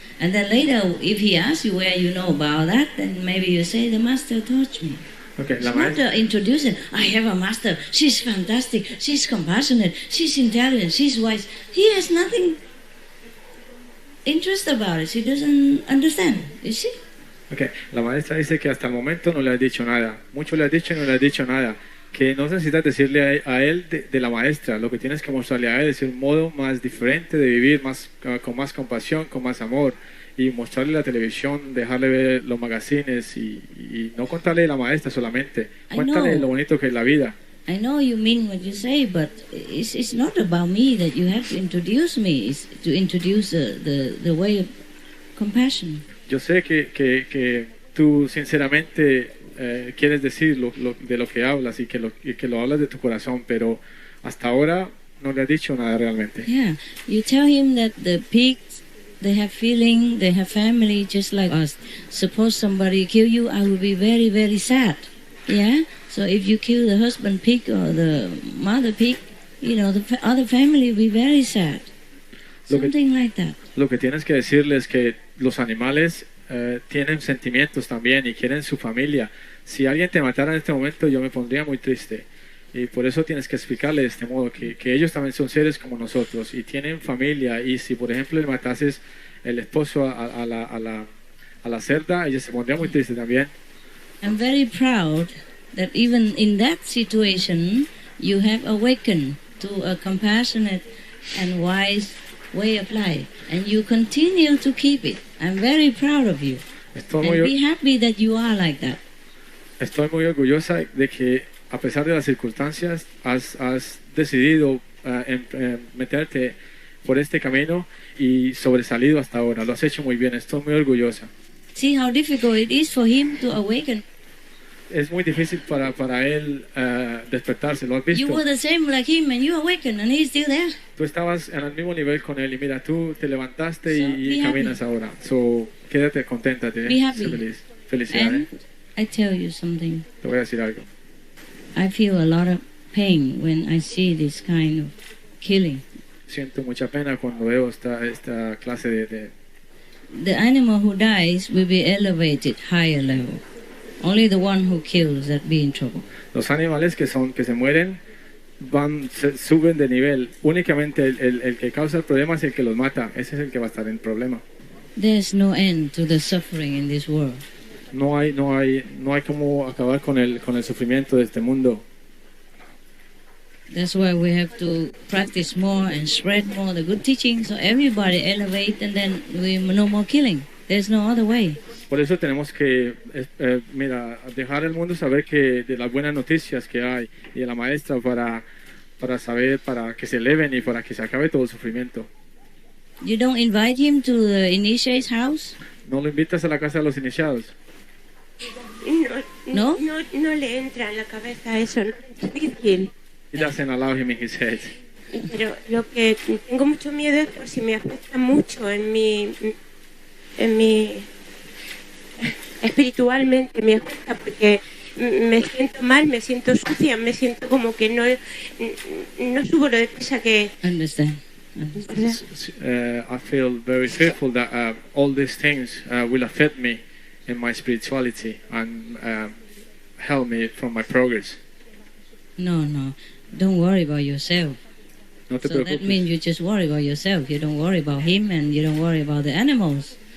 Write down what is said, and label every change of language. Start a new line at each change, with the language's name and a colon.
English: And then later, if he asks you where you know about that, then maybe you say, the master taught me. Okay, it's not introducing, I have a master, she's fantastic, she's compassionate, she's intelligent, she's wise. He has nothing interest about it. She doesn't understand, you see?
Spanish: Okay, la maestra dice que hasta el momento no le ha dicho nada. Mucho le ha dicho y no le ha dicho nada. Que no necesitas decirle a él de la maestra. Lo que tienes que mostrarle a él es un modo más diferente de vivir, con más compasión, con más amor. Y mostrarle la televisión, dejarle ver los magazines y no contarle de la maestra solamente. Cuéntale lo bonito que es la vida.
English: I know you mean what you say, but it's not about me that you have to introduce me. It's to introduce the way of compassion.
Spanish: Yo sé que tú sinceramente quieres decir de lo que hablas y que lo hablas de tu corazón, pero hasta ahora no le has dicho nada realmente.
English: Yeah, you tell him that the pigs, they have feeling, they have family just like us. Suppose somebody kill you, I will be very, very sad. Yeah, so if you kill the husband pig or the mother pig, the other family will be very sad. Something like that.
Spanish: Lo que tienes que decirles es que los animales tienen sentimientos también y quieren su familia. Si alguien te matara en este momento, yo me pondría muy triste. Y por eso tienes que explicarle de este modo que ellos también son seres como nosotros y tienen familia. Y si, por ejemplo, le matases el esposo a la cerda, ella se pondría muy triste también.
English: I'm very proud that even in that situation, you have awakened to a compassionate and wise way of life, and you continue to keep it. I'm very proud of you. And be happy that you are like that.
Spanish: Estoy muy orgullosa de que, a pesar de las circunstancias, has decidido meterte por este camino y sobresalido hasta ahora. Lo has hecho muy bien. Estoy muy orgullosa.
English: See how difficult it is for him to awaken.
Spanish: Es muy difícil para él despertarse, ¿lo has visto?
English: You were the same like him and you awakened and he's still there.
Spanish: Tú estabas en el mismo nivel con él y mira, tú te levantaste y caminas ahora. So, quédate contenta, sé feliz. Felicidades.
English: I tell you something.
Spanish: Te voy a decir algo.
English: I feel a lot of pain when I see this kind of killing.
Spanish: Siento mucha pena cuando veo esta clase de...
English: The animal who dies will be elevated higher level. Only the one who kills that be in trouble.
Spanish: Los animales que se mueren suben de nivel. Únicamente el que causa el problema es el que los mata. Ese es el que va a estar en problema.
English: There's no end to the suffering in this world.
Spanish: No hay como acabar con el sufrimiento de este mundo.
English: That's why we have to practice more and spread more the good teaching so everybody elevate and then we no more killing. There's no other way.
Spanish: Por eso tenemos que, mira, dejar al mundo saber que de las buenas noticias que hay y de la maestra para saber, para que se eleven y para que se acabe todo el sufrimiento.
English: You don't invite him to the initiate's house?
Spanish: ¿No lo invitas a la casa de los iniciados? No? No le entra en la cabeza eso, no es difícil.
English: He doesn't allow him in his head.
Spanish: Pero lo que tengo mucho miedo es por si me afecta mucho en mi espiritualmente me afecta porque me siento mal, me siento sucia, me siento como que no subo lo deprisa que...
English: Understand. I feel very fearful that all these things will affect me in my spirituality and help me from my progress. No. Don't worry about yourself.
Spanish: No te
English: So that
Spanish: preocupes.
English: means you just worry about yourself. You don't worry about him and you don't worry about the animals.